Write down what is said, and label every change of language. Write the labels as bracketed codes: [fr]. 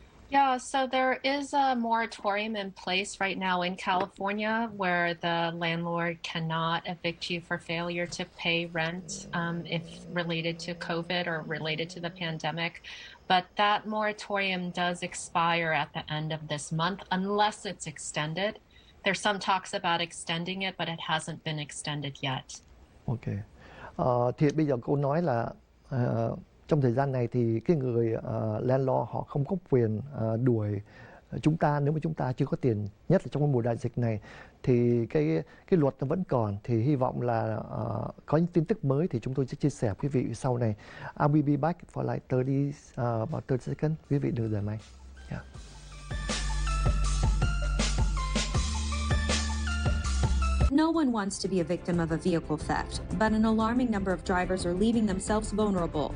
[en] Yeah, so there is a moratorium in place right now in California where the landlord cannot evict you for failure to pay rent if related to COVID or related to the pandemic. But that moratorium does expire at the end of this month unless it's extended. There's some talks about extending it, but it hasn't been extended yet. Ok. [vi] Thì bây giờ cô nói là trong thời gian này thì cái người landlord họ không có quyền đuổi chúng ta nếu mà chúng ta chưa có tiền, nhất là trong cái mùa đại dịch này. Thì cái luật nó vẫn còn, thì hy vọng là có những tin tức mới thì chúng tôi sẽ chia sẻ với quý vị sau này. [en] I will be back for like about 30 seconds. [vi] Quý vị đừng rời máy. Yeah. [en] No one wants to be a victim of a vehicle theft, but an alarming number of drivers are leaving themselves vulnerable.